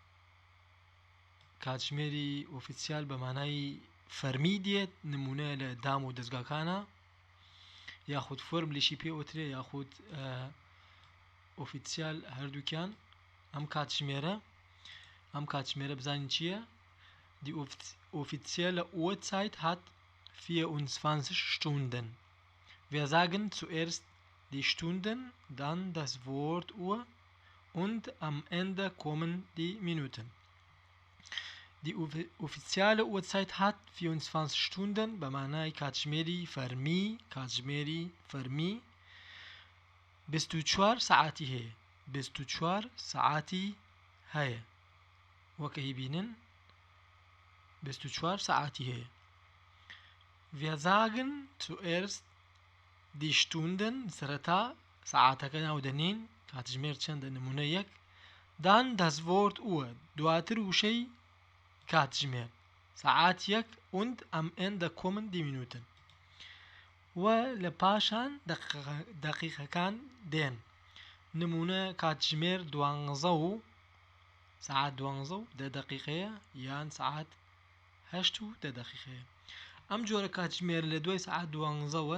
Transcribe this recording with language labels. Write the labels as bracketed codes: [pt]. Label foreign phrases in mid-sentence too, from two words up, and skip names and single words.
[ckb] کاتژمێری ئۆفیسیال بە مانای فەرمی دێت نمونە لە دام و دەستگاکانە یاخود فۆرملیشی پێ ئۆترێ یاخود ئۆفیسیال هەردووکیان ئەم کاتژمێرە بزانین چییە [de] Die offizielle Uhrzeit hat 24 Stunden. Wir sagen zuerst die Stunden, dann das Wort Uhr und am Ende kommen die Minuten. Die offizielle Uhrzeit hat 24 Stunden [ckb] بمعنای کاتژمێری فەرمی 24 ساعتی هەیە وەکە هیبینن 24 ساعتی هەیە [de] Wir sagen zuerst die Stunden [ckb] سەرەتا ساعاتەکە ناودەنین کاتژمێر چەندە نمونە یەک [de] dann das Wort Uhr [ckb] دواتر وشەی کاتژمێر ساعات یەک [de] und am Ende kommen die Minuten [ckb] و لە پاشان دەقیقەکان دێن نمونە کاتژمێر 12 و ساعات 12 و 10 دقیقەیە یان ساعات 8 و 10 دقیقەیە ئەم جۆرە کاتژمێر لە دوای ساعات 12ەوە